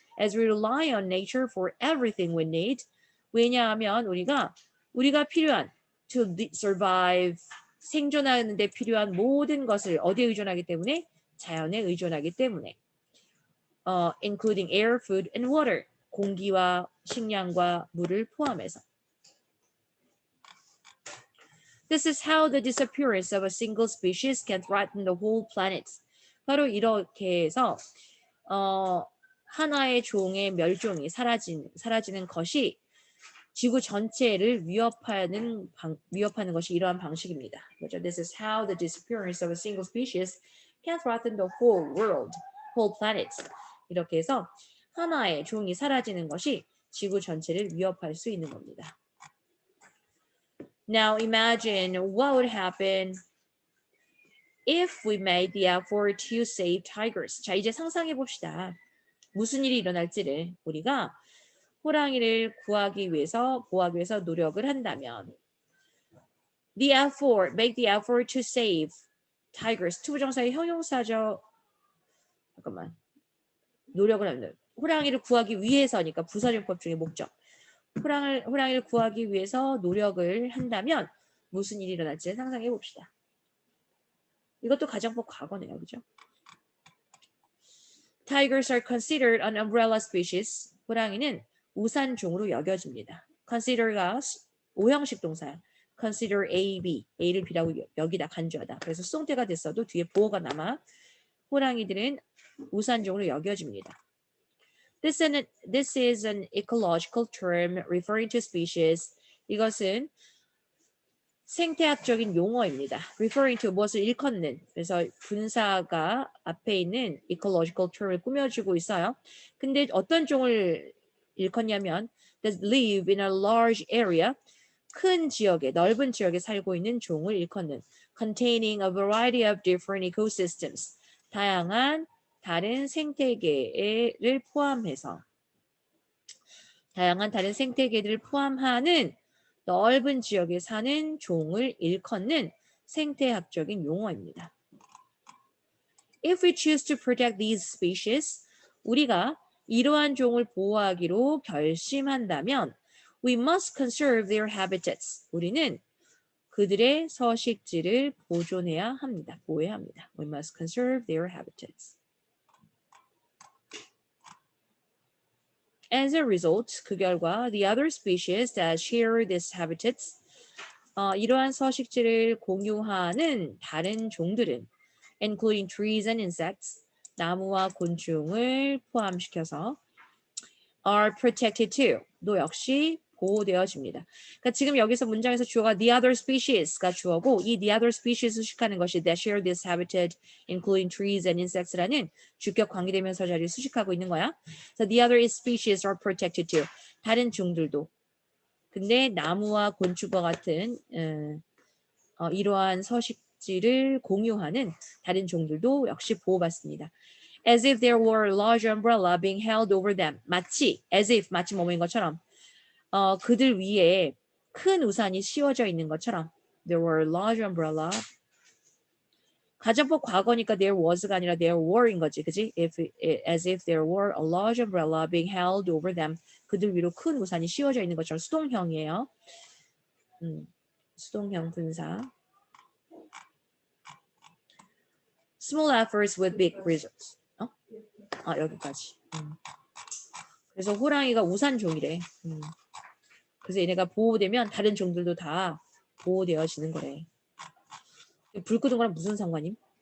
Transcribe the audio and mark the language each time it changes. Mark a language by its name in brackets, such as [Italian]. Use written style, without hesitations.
[English] As we rely on nature for everything we need. [Korean] 왜냐하면 우리가 필요한 [English] to survive, [Korean] 생존하는 데 필요한 모든 것을 어디에 의존하기 때문에? 자연에 의존하기 때문에. [English] Including air, food, and water. [Korean] 공기와 식량과 물을 포함해서. [English] This is how the disappearance of a single species can threaten the whole planet. [Korean] 바로 이렇게 해서 하나의 종의 멸종이 사라지는 것이 지구 전체를 위협하는 것이 이러한 방식입니다. 그렇죠? [English] This is how the disappearance of a single species can threaten the whole world, whole planet. [Korean] 이렇게 해서 하나의 종이 사라지는 것이 지구 전체를 위협할 수 있는 겁니다. [English] Now imagine what would happen if we made the effort to save tigers. [Korean] 자, 이제 상상해 봅시다. 무슨 일이 일어날지를 우리가 호랑이를 보호하기 위해서 노력을 한다면 [English] make the effort to save tigers. [Korean] 투부정사의 형용사죠. 잠깐만. 노력을 하는 호랑이를 구하기 위해서니까 부사용법 중에 목적. 호랑이를 구하기 위해서 노력을 한다면 무슨 일이 일어날지 상상해 봅시다. 이것도 가정법 과거네요. 그죠? [English] Tigers are considered an umbrella species. [Korean] 호랑이는 우산종으로 여겨집니다. Consider가 오형식 동사야. [English] Consider A, B. [Korean] A를 B라고 여기다 간주하다. 그래서 수동태가 됐어도 뒤에 보어가 남아 호랑이들은 우산종으로 여겨집니다. [English] This is an ecological term referring to species. [Korean] 이것은 생태학적인 용어입니다. [English] Referring to [Korean] 무엇을 일컫는. 그래서 분사가 앞에 있는 ecological term을 꾸며주고 있어요. 근데 어떤 종을 일컫냐면 [English] that live in a large area. [Korean] 큰 지역에, 넓은 지역에 살고 있는 종을 일컫는 [English] containing a variety of different ecosystems. [Korean] 다양한 다른 생태계를 포함해서 다양한 다른 생태계들을 포함하는 넓은 지역에 사는 종을 일컫는 생태학적인 용어입니다. [English] If we choose to protect these species, [Korean] 우리가 이러한 종을 보호하기로 결심한다면 [English] we must conserve their habitats. [Korean] 우리는 그들의 서식지를 보존해야 합니다. 보호해야 합니다. [English] We must conserve their habitats. As a result, [Korean] 그 결과 [English] the other species that share these habitats, [Korean] 이러한 서식지를 공유하는 다른 종들은 [English] including trees and insects, [Korean] 나무와 곤충을 포함시켜서 [English] are protected too, [Korean] 도 역시 보호되어집니다. 그러니까 지금 여기서 문장에서 주어가 the other species가 주어고 이 the other species 수식하는 것이 [English] that share this habitat including trees and insects [Korean] 라는 주격 관계대명사 자리를 수식하고 있는 거야. [English] So the other species are protected too. [Korean] 다른 종들도. 근데 나무와 곤충과 같은 이러한 서식지를 공유하는 다른 종들도 역시 보호받습니다. [English] As if there were a large umbrella being held over them. [Korean] 마치 뭐뭐인 것처럼 그들 위에 큰 우산이 씌워져 있는 것처럼 [English] there were a large umbrella. [Korean] 가정법 과거니까 [English] there was [Korean] 가 아니라 [English] there were [Korean] 인 거지, 그지? [English] As if there were a large umbrella being held over them. [Korean] 그들 위로 큰 우산이 씌워져 있는 것처럼 수동형이에요. 수동형 분사. [English] Small efforts with big results. [Korean] 여기까지. 그래서 호랑이가 우산종이래. 그래서 얘네가 보호되면 다른 종들도 다 보호되어지는 거래. 불 끄는 거랑 무슨 상관임?